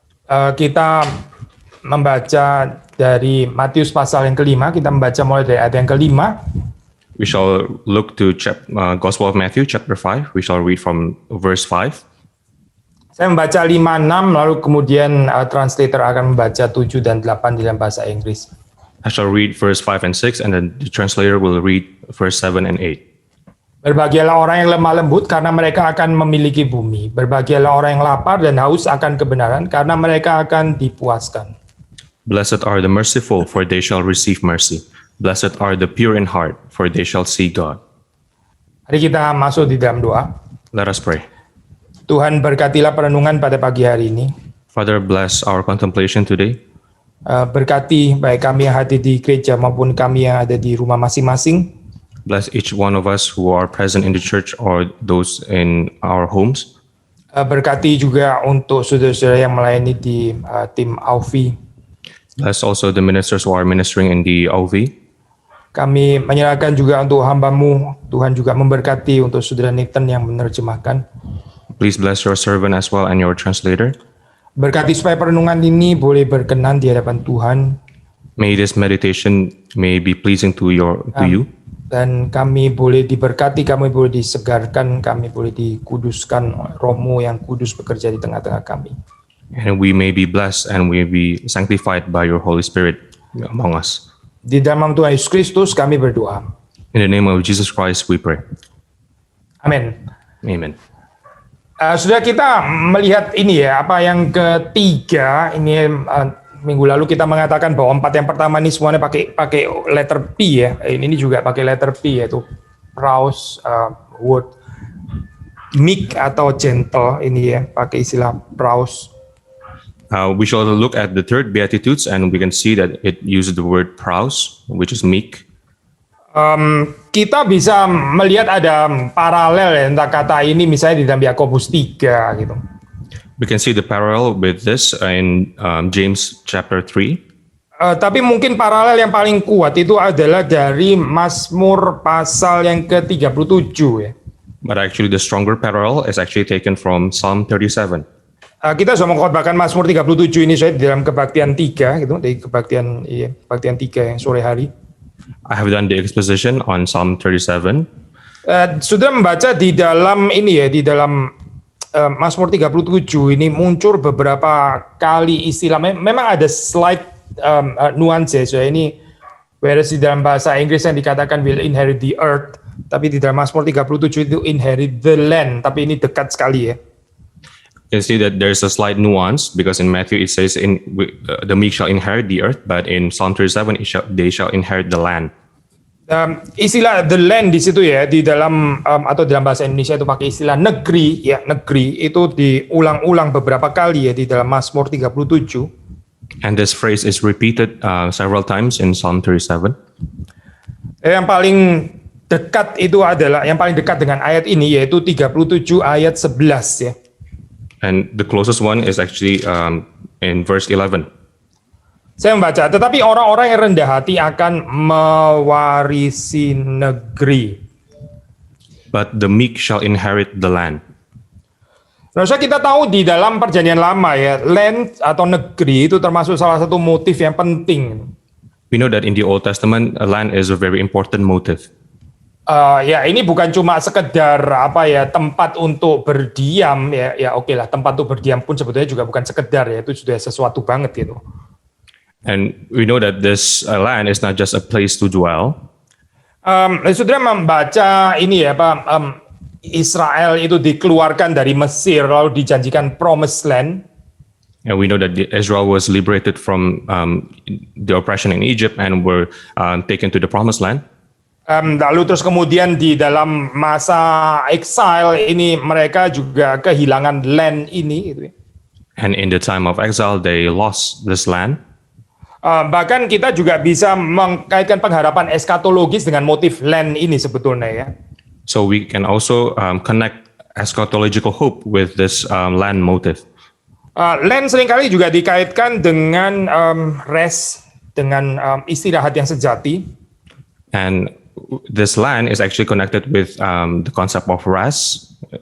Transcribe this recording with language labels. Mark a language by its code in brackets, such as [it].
[id] Kita membaca dari Matius pasal yang kelima. Kita membaca mulai dari ayat yang kelima. [en] We shall look to Gospel of Matthew, chapter 5. We shall read from verse 5. [id] Saya membaca 5, 6, lalu kemudian translator akan membaca 7 dan 8 dalam bahasa Inggris. [en] I shall read verse 5 and 6, and then the translator will read verse 7 and 8. [id] Berbahagialah orang yang lemah lembut, karena mereka akan memiliki bumi. Berbahagialah orang yang lapar dan haus akan kebenaran, karena mereka akan dipuaskan. [en] Blessed are the merciful, for they shall receive mercy. Blessed are the pure in heart, for they shall see God. [id] Mari kita masuk di dalam doa. [en] Let us pray. [id] Tuhan, berkatilah perenungan pada pagi hari ini. [en] Father, bless our contemplation today. [id] Berkati baik kami yang hadir di gereja maupun kami yang ada di rumah masing-masing. [en] Bless each one of us who are present in the church or those in our homes. [id] Berkati juga untuk saudara-saudara yang melayani di tim AUVI. [en] Bless also the ministers who are ministering in the OV. [id] Kami menyerahkan juga untuk hamba-Mu. Tuhan juga memberkati untuk saudara Nathan yang menerjemahkan. [en] Please bless your servant as well and your translator. [id] Berkati supaya perenungan ini boleh berkenan di hadapan Tuhan. [en] May this meditation may be pleasing to you. [id] Dan kami boleh diberkati, kami boleh disegarkan, kami boleh dikuduskan oleh Roh-Mu yang kudus bekerja di tengah-tengah kami. [en] And we may be blessed and we be sanctified by your Holy Spirit among us. [id] Di dalam Tuhan Yesus Kristus kami berdoa. [en] In the name of Jesus Christ we pray. [id] Amin. [en] Amen. [id] Sudah kita melihat ini ya, apa yang ketiga ini minggu lalu kita mengatakan bahwa 4 yang pertama ini semuanya pakai letter P ya. Ini juga pakai letter P, yaitu praus, [en] word, meek [id] atau [en] gentle, [id] ini ya pakai istilah praus. [en] We shall look at the third Beatitudes and we can see that it uses the word praus, which is meek. [id] Kita bisa melihat ada paralel ya, entah kata ini misalnya di dalam Yakobus 3 gitu. [en] We can see the parallel with this in James chapter 3. [id] Tapi mungkin paralel yang paling kuat itu adalah dari Mazmur pasal yang ke-37 ya. [en] But actually the stronger parallel is actually taken from Psalm 37. [id] Kita sudah mengkhotbahkan Mazmur 37 ini saya di dalam kebaktian 3 gitu, di kebaktian 3 yang sore hari. [en] I have done the exposition on Psalm 37. [id] Sudah membaca di dalam ini ya, di dalam Mazmur 37 ini muncul beberapa kali istilah. Memang ada [en] slight nuance [id] ya. Ini [en] whereas [id] di dalam bahasa Inggris yang dikatakan [en] will inherit the earth, [id] tapi di dalam Mazmur 37 itu [en] inherit the land, [id] tapi ini dekat sekali ya. [en] You can see that there's a slight nuance because in Matthew it says the meek shall inherit the earth, but in Psalm 37 they shall inherit the land. [id] Istilah [en] the land [id] di situ ya, di dalam atau dalam bahasa Indonesia itu pakai istilah negeri ya, negeri itu diulang-ulang beberapa kali ya di dalam Mazmur 37. [en] And this phrase is repeated several times in Psalm 37. [id] Yang paling dekat itu adalah yang paling dekat dengan ayat ini yaitu 37 ayat 11 ya. [en] And the closest one is actually in verse 11. [id] Saya membaca, tetapi orang-orang yang rendah hati akan mewarisi negeri. [en] But the meek shall inherit the land. [id] Nah, kita tahu di dalam perjanjian lama ya, land atau negeri itu termasuk salah satu motif yang penting. [en] We know that in the Old Testament, land is a very important motive. [id] Ya ini bukan cuma sekedar apa ya tempat untuk berdiam ya oke lah, tempat untuk berdiam pun sebetulnya juga bukan sekedar ya, itu sudah sesuatu banget gitu. [en] And we know that this land is not just a place to dwell. [id] Saudara membaca ini ya Pak, Israel itu dikeluarkan dari Mesir lalu dijanjikan [en] promised land. And we know that Israel was liberated from the oppression in Egypt and were taken to the promised land. [id] Lalu terus kemudian di dalam masa exile ini mereka juga kehilangan land ini gitu. [en] And in the time of exile they lost this land. [id] Bahkan kita juga bisa mengkaitkan pengharapan eskatologis dengan motif land ini sebetulnya ya. [en] So we can also connect eschatological hope with this land motive. [id] Land seringkali juga dikaitkan dengan rest, dengan istirahat yang sejati. [en] And this land is actually connected with the concept of rest.